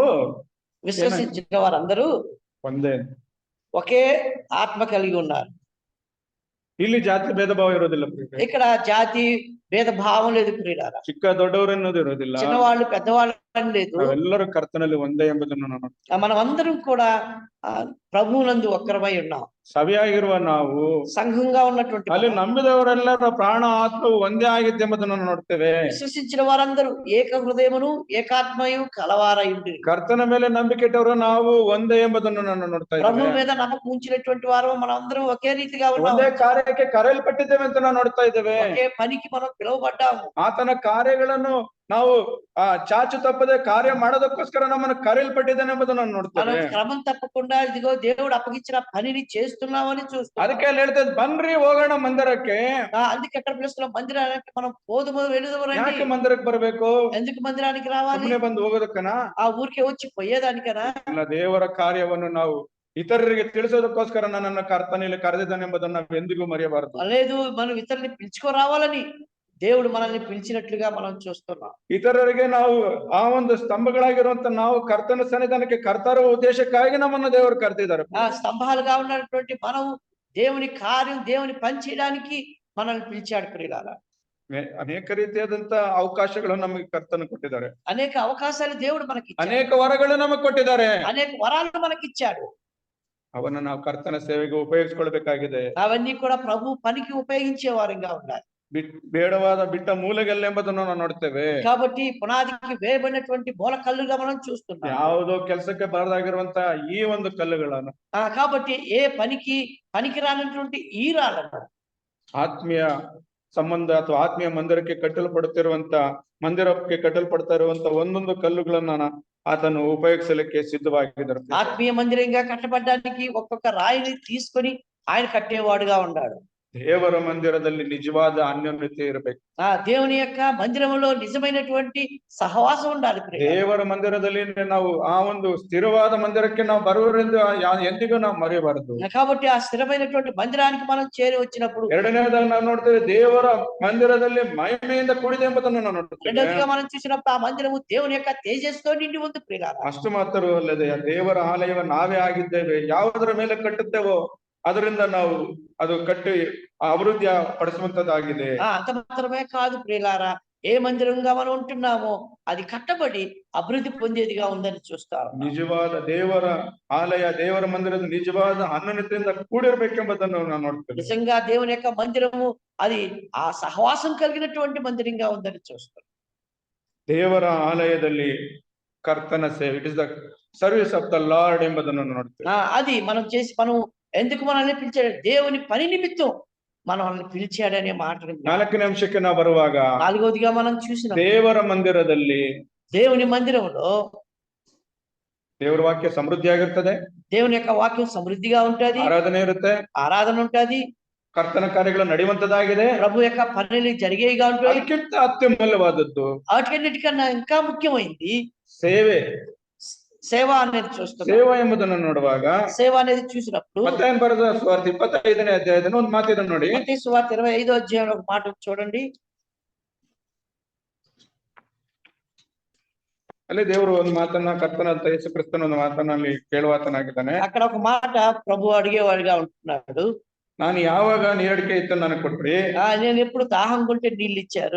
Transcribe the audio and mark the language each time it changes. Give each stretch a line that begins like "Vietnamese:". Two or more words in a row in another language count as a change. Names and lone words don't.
Telugu: విశ్వసించిన వారందరూ
Kannada: ಒಂದೇ.
Telugu: ఒకే ఆత్మ కలిగి ఉన్నారు.
Kannada: ಇಲ್ಲಿ ಜಾತಿ ಭೇದ ಭಾವ ಇರೋದಿಲ್ಲ ಪ್ರಿಯರೇ.
Telugu: ఇక్కడ జాతి భేద భావం లేదు ప్రియులారా.
Kannada: ಚಿಕ್ಕ ದೊಡ್ಡವರು ಅನ್ನೋದು ಇರೋದಿಲ್ಲ.
Telugu: చిన్నవాళ్ళు పెద్దవాళ్ళు అని లేదు.
Kannada: ನಾವೆಲ್ಲರೂ ಕರ್ತನಲ್ಲಿ ಒಂದೇ ಎಂಬುದನ್ನು ನಾನು
Telugu: మనం అందరం కూడా ప్రభువునందు ఒక్కరమై ఉన్నాం.
Kannada: ಸಭೆಯಾಗಿರುವ ನಾವು
Telugu: సంఘంగా ఉన్నటువంటి
Kannada: ಅಲ್ಲಿ ನಂಬಿದವರೆಲ್ಲರ ಪ್ರಾಣ ಆತ್ಮವು ಒಂದೇ ಆಗಿದ್ದೆ ಎಂಬುದನ್ನು ನಾವು ನೋಡ್ತೇವೆ.
Telugu: విశ్వసించిన వారందరూ ఏక హృదయమును ఏకాత్మయు కలవారై ఉండి
Kannada: ಕರ್ತನ ಮೇಲೆ ನಂಬಿಕೆ ಇಟ್ಟವರು ನಾವು ಒಂದೇ ಎಂಬುದನ್ನು ನಾನು ನೋಡ್ತಾ
Telugu: ప్రభు
Kannada: ಇದ್ದೇವೆ.
Telugu: మీద నమ్మకం ఉంచినటువంటి వారు మనం అందరం ఒకే రీతిగా ఉన్నాం.
Kannada: ಒಂದೇ ಕಾರ್ಯಕ್ಕೆ ಕರೆಯಲ್ಪಟ್ಟಿದ್ದೇವೆ ಅಂತ ನಾವು ನೋಡ್ತಾ ಇದ್ದೇವೆ.
Telugu: ఒకే పనికి మనం పిలువబడ్డాము.
Kannada: ಆತನ ಕಾರ್ಯಗಳನ್ನು ನಾವು ಚಾಚು ತಪ್ಪದೆ ಕಾರ್ಯ ಮಾಡೋದಕ್ಕೋಸ್ಕರ ನಮ್ಮನ್ನು ಕರೆಯಲ್ಪಟ್ಟಿದ್ದಾನೆ ಎಂಬುದನ್ನು ನಾವು
Telugu: మనం
Kannada: ನೋಡ್ತೇವೆ.
Telugu: క్రమం తప్పకుండా ఇదిగో దేవుడు అప్పగించిన పనిని చేస్తున్నామని చూస్తాం.
Kannada: ಅದಕ್ಕೆ ಅಲ್ಲಿ ಹೇಳ್ತೇವೆ, ಬನ್ರಿ ಹೋಗೋಣ ಮಂದಿರಕ್ಕೆ.
Telugu: అందుకే ఎక్కడ పిలుస్తున్నాం? మందిరానికి మనం పోదుము వెళుదుము రండి.
Kannada: ಯಾಕೆ ಮಂದಿರಕ್ಕೆ ಬರಬೇಕು?
Telugu: ఎందుకు మందిరానికి రావాలి?
Kannada: ಸುಮ್ಮನೆ ಬಂದು ಹೋಗೋದಕ್ಕನ?
Telugu: ఆ ఊరికే వచ్చి పోయేదానికనా?
Kannada: ಇಲ್ಲ, ದೇವರ ಕಾರ್ಯವನ್ನು ನಾವು ಇತರರಿಗೆ ತಿಳಿಸೋದಕ್ಕೋಸ್ಕರ ನನ್ನನ್ನು ಕರ್ತನಲ್ಲಿ ಕರೆದಿದ್ದಾನೆ ಎಂಬುದನ್ನು ನಾವು ಎಂದಿಗೂ ಮರೆಯಬಾರದು.
Telugu: లేదు, మనం ఇతరుల్ని పిలుచుకోరావాలని దేవుడు మనల్ని పిలిచినట్లుగా మనం చూస్తున్నాం.
Kannada: ಇತರರಿಗೆ ನಾವು ಆ ಒಂದು ಸ್ತಂಭಗಳಾಗಿರುವಂತ ನಾವು ಕರ್ತನ ಸನ್ನಿಧಾನಕ್ಕೆ ಕರ್ತರ ಉದ್ದೇಶಕ್ಕಾಗಿ ನಮ್ಮನ್ನು ದೇವರು ಕರೆದಿದ್ದಾರೆ.
Telugu: ఆ స్తంభాలుగా ఉన్నటువంటి మనం దేవుని కార్యం దేవుని పని చేయడానికి మనల్ని పిలిచాడు ప్రియులారా.
Kannada: ಅನೇಕ ರೀತಿಯಾದಂತ ಅವಕಾಶಗಳು ನಮಗೆ ಕರ್ತನ ಕೊಟ್ಟಿದ್ದಾರೆ.
Telugu: అనేక అవకాశాలు దేవుడు మనకి ఇచ్చాడు.
Kannada: ಅನೇಕ ವರಗಳು ನಮಗೆ ಕೊಟ್ಟಿದ್ದಾರೆ.
Telugu: అనేక వరాలు మనకి ఇచ్చాడు.
Kannada: ಅವನ್ನ ನಾವು ಕರ್ತನ ಸೇವೆಗೆ ಉಪಯೋಗಿಸ್ಕೊಳ್ಬೇಕಾಗಿದೆ.
Telugu: అవన్నీ కూడా ప్రభు పనికి ఉపయోగించే వారంగా ఉండాలి.
Kannada: ಬೇಡವಾದ ಬಿಟ್ಟ ಮೂಲೆಗಲ್ಲೆಂಬುದನ್ನು ನಾವು ನೋಡ್ತೇವೆ.
Telugu: కాబట్టి పునాదికి వేయబడినటువంటి మూల కల్లుగా మనం చూస్తున్నాం.
Kannada: ಯಾವುದೋ ಕೆಲಸಕ್ಕೆ ಬಾರದಾಗಿರುವಂತ ಈ ಒಂದು ಕಲ್ಲುಗಳನ್ನು
Telugu: కాబట్టి ఏ పనికి పనికిరానటువంటి ఈ రాళ్ళను
Kannada: ಆತ್ಮೀಯ ಸಂಬಂಧ ಅಥವಾ ಆತ್ಮೀಯ ಮಂದಿರಕ್ಕೆ ಕಟ್ಟಲ್ಪಡುತ್ತಿರುವಂತ ಮಂದಿರಕ್ಕೆ ಕಟ್ಟಲ್ಪಡ್ತಾ ಇರುವಂತ ಒಂದೊಂದು ಕಲ್ಲುಗಳನ್ನ ಆತನು ಉಪಯೋಗಿಸಲಿಕ್ಕೆ ಸಿದ್ಧವಾಗಿದ್ದರು.
Telugu: ఆత్మీయ మందిరంగా కట్టబడడానికి ఒక్కొక్క రాయిని తీసుకొని ఆయన కట్టేవాడుగా ఉన్నాడు.
Kannada: ದೇವರ ಮಂದಿರದಲ್ಲಿ ನಿಜವಾದ ಅನ್ಯೋನ್ಯತೆ ಇರಬೇಕು.
Telugu: దేవుని యొక్క మందిరంలో నిజమైనటువంటి సహవాసం ఉండాలి.
Kannada: ದೇವರ ಮಂದಿರದಲ್ಲಿ ನಾವು ಆ ಒಂದು ಸ್ಥಿರವಾದ ಮಂದಿರಕ್ಕೆ ನಾವು ಬರುವರಿಂದ ಎಂದಿಗೂ ನಾವು ಮರೆಯಬಾರದು.
Telugu: కాబట్టి ఆ స్థిరమైనటువంటి మందిరానికి మనం చేరి వచ్చినప్పుడు
Kannada: ಎರಡನೇದಾಗಿ ನಾವು ನೋಡ್ತೇವೆ, ದೇವರ ಮಂದಿರದಲ್ಲಿ ಮಹಿಮೆಯಿಂದ ಕೂಡಿದೆ ಎಂಬುದನ್ನು ನಾವು ನೋಡ್ತೇವೆ.
Telugu: రెండోదిగా మనం చూసినప్పుడు ఆ మందిరము దేవుని యొక్క తేజస్సుతో నిండి ఉంది ప్రియులారా.
Kannada: ಅಷ್ಟು ಮಾತ್ರವಲ್ಲದೆ ದೇವರ ಆಲಯವ ನಾವೇ ಆಗಿದ್ದೇವೆ. ಯಾವುದರ ಮೇಲೆ ಕಟ್ಟುತ್ತೇವೋ ಅದರಿಂದ ನಾವು ಅದು ಕಟ್ಟಿ ಅಭಿವೃದ್ಧಿ ಪಡಿಸುವಂತದ್ದಾಗಿದೆ.
Telugu: అంత మాత్రమే కాదు ప్రియులారా, ఏ మందిరంగా మనం ఉంటున్నామో అది కట్టబడి అభివృద్ధి పొందేదిగా ఉందని చూస్తారు.
Kannada: ನಿಜವಾದ ದೇವರ ಆಲಯ, ದೇವರ ಮಂದಿರದ ನಿಜವಾದ ಅನ್ಯೋನ್ಯತೆಯಿಂದ ಕೂಡಿರ್ಬೇಕೆಂಬುದನ್ನು ನಾವು ನೋಡ್ತೇವೆ.
Telugu: నిజంగా దేవుని యొక్క మందిరము అది ఆ సహవాసం కలిగినటువంటి మందిరంగా ఉందని చూస్తారు.
Kannada: ದೇವರ ಆಲಯದಲ್ಲಿ ಕರ್ತನ ಸೇವೆ,
English: it is the service of the Lord
Kannada: ಎಂಬುದನ್ನು ನೋಡ್ತೇವೆ.
Telugu: అది మనం చేసి మనం ఎందుకు మనల్ని పిలిచాడు? దేవుని పని నిమిత్తం మనల్ని పిలిచాడనే మాటను
Kannada: ನಾಲ್ಕನೇ ಅಂಶಕ್ಕೆ ನಾವು ಬರುವಾಗ
Telugu: నాలుగవదిగా మనం చూసిన
Kannada: ದೇವರ ಮಂದಿರದಲ್ಲಿ
Telugu: దేవుని మందిరంలో
Kannada: ದೇವರ ವಾಕ್ಯ ಸಮೃದ್ಧಿಯಾಗಿರ್ತದೆ,
Telugu: దేవుని యొక్క వాక్యం సమృద్ధిగా ఉంటది,
Kannada: ಆರಾಧನೆ ಇರುತ್ತೆ,
Telugu: ఆరాధన ఉంటది,
Kannada: ಕರ್ತನ ಕಾರ್ಯಗಳು ನಡೆಯುವಂತದ್ದಾಗಿದೆ.
Telugu: ప్రభు యొక్క పనులు జరిగేవిగా ఉంటాయి.
Kannada: ಅದಕ್ಕಿಂತ ಅತ್ಯಮೂಲ್ಯವಾದದ್ದು
Telugu: వాటికన్నిటికన్నా ఇంకా ముఖ్యమైనది
Kannada: ಸೇವೆ.
Telugu: సేవ అనేది చూస్తున్నాం.
Kannada: ಸೇವಾ ಎಂಬುದನ್ನು ನೋಡುವಾಗ
Telugu: సేవ అనేది చూసినప్పుడు
Kannada: ಮತ್ತಾಯನ ಬರೆದ ಸುವಾರ್ತೆ 25ನೇ ಅಧ್ಯಾಯದಲ್ಲಿ ಒಂದು ಮಾತಿದೆ ನೋಡಿ.
Telugu: మత్తయి సువార్త 25వ అధ్యాయంలో ఒక మాట చూడండి.
Kannada: ಅಲ್ಲಿ ದೇವರು ಒಂದು ಮಾತನ್ನ, ಕರ್ತನಾದ ಯೇಸು ಕ್ರಿಸ್ತನ ಒಂದು ಮಾತನ್ನ ಅಲ್ಲಿ ಕೇಳುವಾತನಾಗಿದ್ದಾನೆ.
Telugu: అక్కడ ఒక మాట ప్రభు అడిగేవాడిగా ఉంటున్నాడు.
Kannada: ನಾನು ಯಾವಾಗ ನೀರಡಿಕೆ ಇತ್ತು ನನಗೆ ಕೊಟ್ರಿ,
Telugu: నేను ఎప్పుడు దాహం కొంటే నీళ్ళు ఇచ్చారు,